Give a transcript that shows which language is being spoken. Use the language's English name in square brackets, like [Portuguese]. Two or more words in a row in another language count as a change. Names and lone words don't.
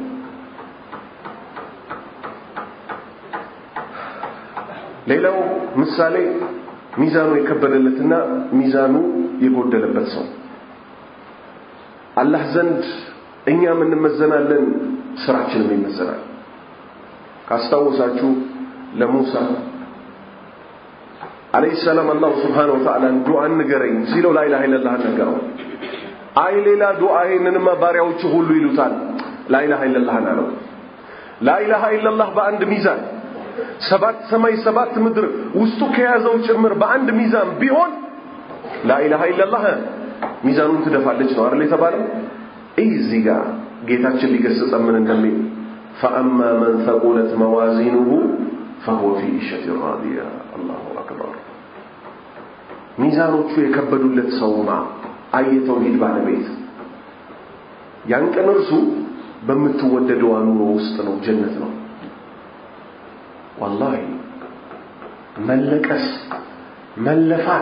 [Amharic] ሌላው ምሳሌ ሚዛኑ የከበደለትና ሚዛኑ የጎደለበት ሰው አላህ ዘንድ እኛ ምን መዘናለን ስራችንን ይመዘናል ካስታወሳችሁ ለሙሳ [Arabic] عليه السلام الله سبحانه وتعالى دعاء [Amharic] ንገረኝ ሲለው [Arabic] لا اله الا الله [Amharic] ነገረው አይ ሌላ ዱዓዬንማ ባሪያዎቹ ሁሉ ይሉታል [Arabic] لا اله الا الله [Amharic] አለው [Arabic] لا اله الا الله [Amharic] በአንድ ሚዛን ሰባት ሰማይ ሰባት ምድር ውስጡ ከያዘው ጭምር በአንድ ሚዛን ቢሆን [Arabic] لا اله الا الله [Amharic] ሚዛኑን ትደፋለች ነው አይደል የተባለው እዚህ ጋር ጌታችን ሊገስጸ ምን እንደሚል [Arabic] فاما من ثقلت موازينه فهو في عيشة راضية الله أكبر [Amharic] ሚዛኖቹ የከበዱለት ሰውማ አይተውሂድ ባለቤት ያንቀነርሱ በመትወደደው አኑሮ ውስጥ ነው ጀነት ነው والله መለቀስ መለፋት